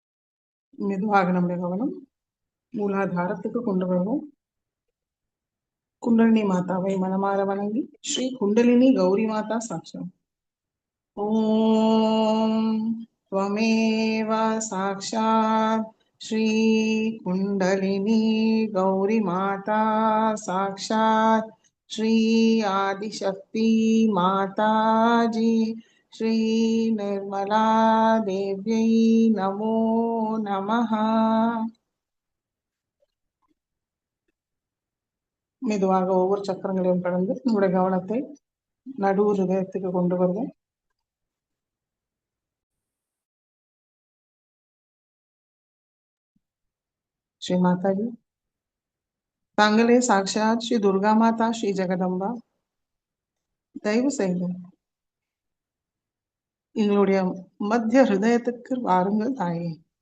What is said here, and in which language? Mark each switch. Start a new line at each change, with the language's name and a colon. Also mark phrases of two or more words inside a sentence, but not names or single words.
Tamil: மெதுவாக நம்முடைய கவனம் மூலாதாரத்துக்கு கொண்டு வருவோம் குண்டலினி மாதாவை மனமார வணங்கி ஸ்ரீ குண்டலினி கௌரி மாதா சாட்சம்.
Sanskrit: ஓம் त्वमेव साक्षात् श्री कुंडलिनी गौरी माता साक्षात् श्री आदिशक्ति माता जी श्री निर्मला देव्यै नमो नमः.
Tamil: மெதுவாக ஒவ்வொரு சக்கரங்களையும் கடந்து நம்முடைய கவனத்தை நடு ஹிருதயத்துக்கு கொண்டு வருவோம். ஸ்ரீ மாதாஜி, தாங்களே சாட்சாத் ஸ்ரீ துர்கா மாதா, ஸ்ரீ ஜெகதம்பா, தயவு செய்து எங்களுடைய மத்திய ஹிருதயத்துக்கு வாருங்கள் தாயே.